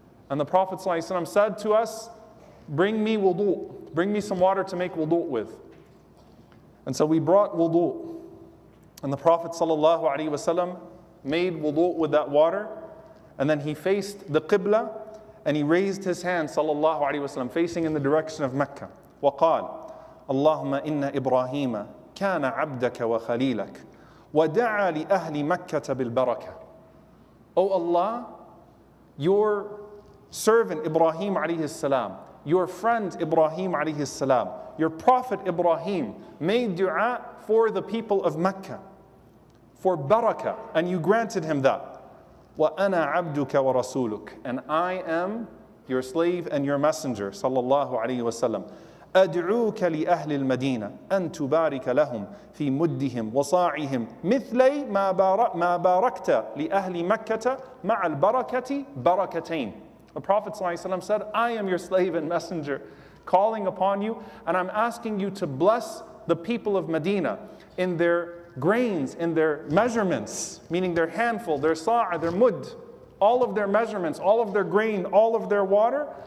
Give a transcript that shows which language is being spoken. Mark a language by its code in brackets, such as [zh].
[en] And the Prophet ﷺ said to us, bring me wudu, bring me some water to make wudu with. And so we brought wudu. And the Prophet ﷺ made wudu with that water. And then he faced the Qibla and he raised his hand ﷺ facing in the direction of Mecca. [ar] وقال اللهم إن إبراهيم كان عبدك وخليلك ودعا لأهل مكة بالبركة. [en] O Allah, your servant Ibrahim alayhi salam, your friend Ibrahim alayhi salam, your prophet Ibrahim made dua for the people of Mecca for barakah, and you granted him that. [ar] وَأَنَا عَبْدُكَ وَرَسُولُكَ, [en] and I am your slave and your messenger sallallahu alayhi wasallam. [ar] أدعوك لأهل المدينة أن تبارك لهم في مدهم وصاعهم مثلي ما باركت لأهل مكة مع البركة بركتين. [en] The Prophet ﷺ said, I am your slave and messenger, calling upon you, and I'm asking you to bless the people of Medina in their grains, in their measurements, meaning their handful, their sa'a, their mud, all of their measurements, all of their grain, all of their water.